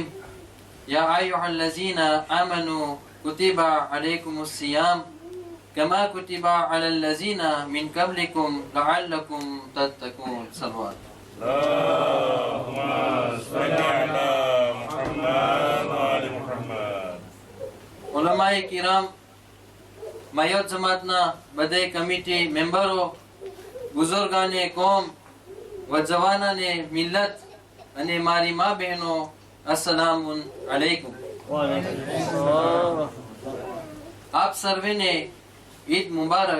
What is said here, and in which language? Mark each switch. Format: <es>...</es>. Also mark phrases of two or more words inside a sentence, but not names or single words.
<ar>يا أيها الذين آمنوا كتب عليكم الصيام كما كتب على الذين من قبلكم لعلكم تتقون. صلوات. اللهم صل على محمد وآل محمد.</ar> <ur>علمائے کرام,</ur> <gu>માયોત જમાતના બધે કમિટી મેમ્બરો,</gu> <ur>بزرگانِ قوم و جوانانِ ملت</ur> <gu>અને મારી મા બહેનો,</gu> <ar>السلام عليكم.</ar> <gu>આપ સર્વેને</gu> <ar>عيد مبارك.</ar>